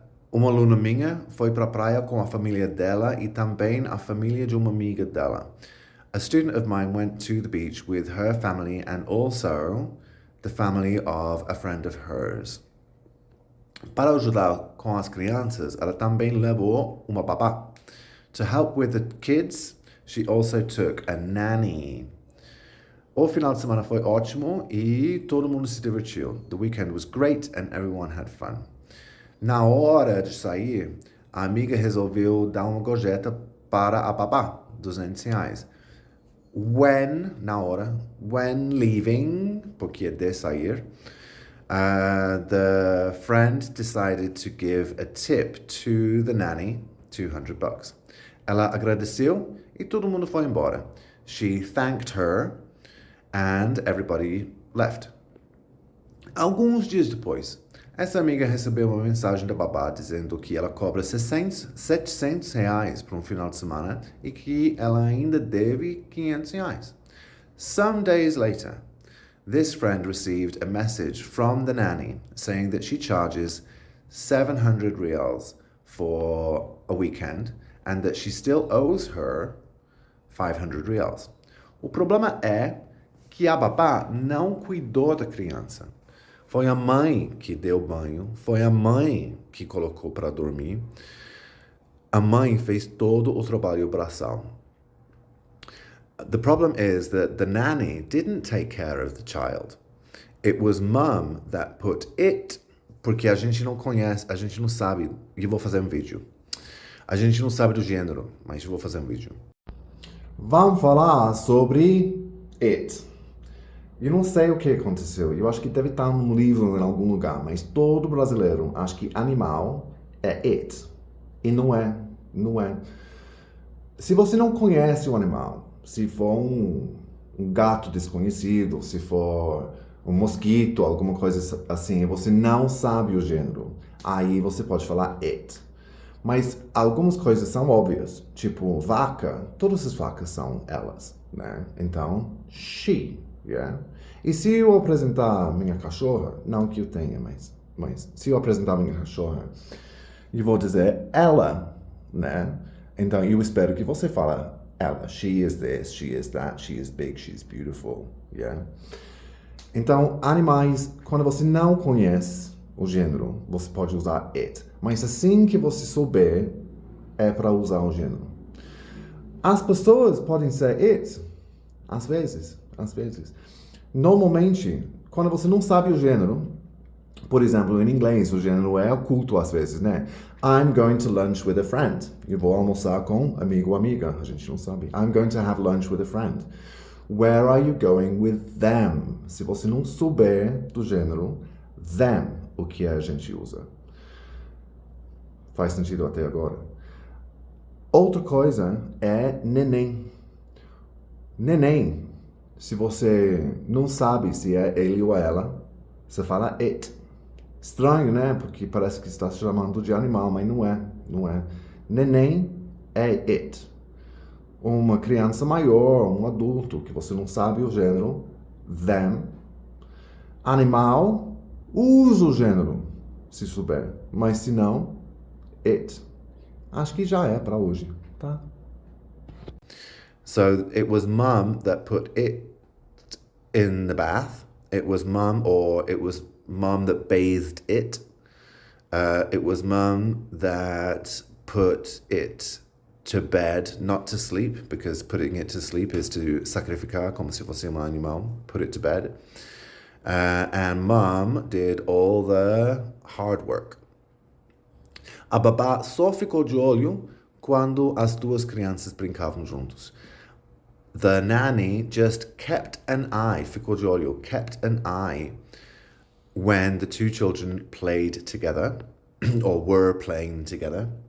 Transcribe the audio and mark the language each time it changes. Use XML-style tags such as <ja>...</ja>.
<pt>Uma aluna minha foi para a praia com a família dela e também a família de uma amiga dela.</pt> <en>A student of mine went to the beach with her family and also the family of a friend of hers.</en> <pt>Para ajudar com as crianças, ela também levou uma babá.</pt> <en>To help with the kids, she also took a nanny.</en> <pt>O final de semana foi ótimo e todo mundo se divertiu.</pt> <en>The weekend was great and everyone had fun.</en> <pt>Na hora de sair, a amiga resolveu dar uma gorjeta para a babá, R$200.</pt> <en>When leaving,</en> <pt>porque é de sair,</pt> <en>the friend decided to give a tip to the nanny, $200.</en> <pt>Ela agradeceu e todo mundo foi embora.</pt> <en>She thanked her and everybody left.</en> <pt>Alguns dias depois, essa amiga recebeu uma mensagem da babá dizendo que ela cobra R$700 por um final de semana e que ela ainda deve R$500.</pt> <en>Some days later, this friend received a message from the nanny saying that she charges 700 reals for a weekend and that she still owes her 500 reals.</en> <pt>O problema é que a babá não cuidou da criança. Foi a mãe que deu banho, foi a mãe que colocou para dormir. A mãe fez todo o trabalho braçal.</pt> <en>The problem is that the nanny didn't take care of the child. It was mom that put it,</en> <pt>porque a gente não conhece, a gente não sabe, e eu vou fazer um vídeo. A gente não sabe do gênero, mas eu vou fazer um vídeo. Vamos falar sobre it. Eu não sei o que aconteceu. Eu acho que deve estar num livro em algum lugar, mas todo brasileiro acha que animal é it. E não é. Não é. Se você não conhece o animal, se for um gato desconhecido, se for um mosquito, alguma coisa assim, você não sabe o gênero, aí você pode falar it. Mas algumas coisas são óbvias, tipo vaca, todas as vacas são elas, né? Então, she. Yeah. E se eu apresentar minha cachorra, não que eu tenha, mas se eu apresentar minha cachorra, eu vou dizer ela, né? Então eu espero que você fale ela.</pt> <en>She is this, she is that, she is big, she is beautiful. Yeah.</en> <pt>Então, animais, quando você não conhece o gênero, você pode usar it. Mas assim que você souber, é para usar o gênero. As pessoas podem ser it, às vezes. Normalmente, quando você não sabe o gênero, por exemplo, em inglês, o gênero é oculto às vezes, né?</pt> <en>I'm going to lunch with a friend.</en> <pt>Eu vou almoçar com amigo ou amiga. A gente não sabe.</pt> <en>I'm going to have lunch with a friend. Where are you going with them?</en> <pt>Se você não souber do gênero, them, o que a gente usa. Faz sentido até agora? Outra coisa é neném. Neném. Se você não sabe se é ele ou ela, você fala it. Estranho, né? Porque parece que está chamando de animal, mas não é. Neném é it. Uma criança maior, um adulto, que você não sabe o gênero, them. Animal, usa o gênero, se souber. Mas se não, it. Acho que já é para hoje, tá?</pt> <en>So it was mom that put it in the bath. It was mom that bathed it. It was mom that put it to bed, not to sleep, because putting it to sleep is to</en> <pt>sacrificar, como se fosse um animal,</pt> <en>put it to bed. And mom did all the hard work.</en> <pt>A babá só ficou de olho quando as duas crianças brincavam juntos.</pt> <en>The nanny just kept an eye,</en> <pt>ficou de olho,</pt> <en>kept an eye when the two children played together or were playing together.</en>